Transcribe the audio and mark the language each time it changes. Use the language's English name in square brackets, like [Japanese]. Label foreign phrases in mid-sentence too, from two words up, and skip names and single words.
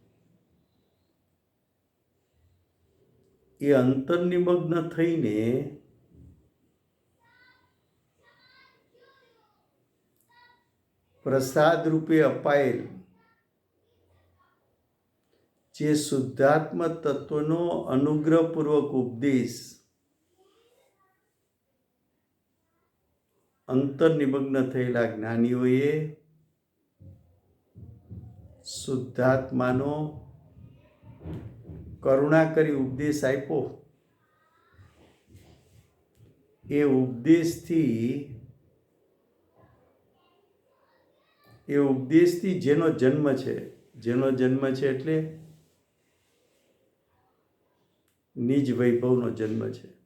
[Gujarati] એ અંતર્નિમગ્ન થઈને પ્રસાદ રૂપે અપાયેલ જે શુદ્ધાત્મ તત્વનો અનુગ્રહપૂર્વક ઉપદેશ अंतर्निमग्न थયેલા જ્ઞાનીઓએ શુદ્ધાત્માનો કરુણા કરી ઉપદેશ આપ્યો। એ ઉપદેશથી જેનો જન્મ છે એટલે નિજ વૈભવનો જન્મ છે।